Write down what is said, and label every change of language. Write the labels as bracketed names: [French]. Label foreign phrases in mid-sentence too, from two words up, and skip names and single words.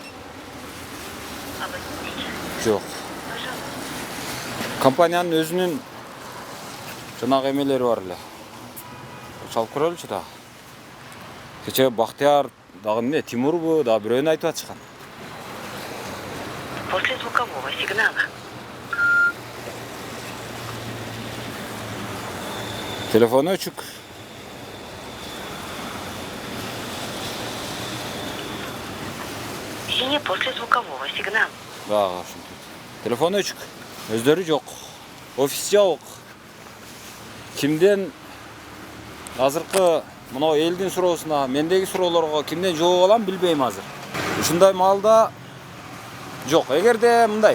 [Kyrgyz] Жок. Компаниянын өзүнүн жанагы эмелери бар эле. Чалып көрөлүчү да. Кече Бактияр дагы эмне, Тимурбу дагы бирөөнү айтып атышкан. [Russian] После звукового сигнала. [Kyrgyz] Телефону өчүк. [Russian] Сине после звукового сигнала. [Kyrgyz] Дагы ушинтип. Телефону өчүк. Өздөрү жок. Офис жабык. Кимден азыркы мына элдин суроосуна, мендеги суроолорго кимден жооп алам билбейм азыр. Ушундай маалда жок. Эгерде мындай.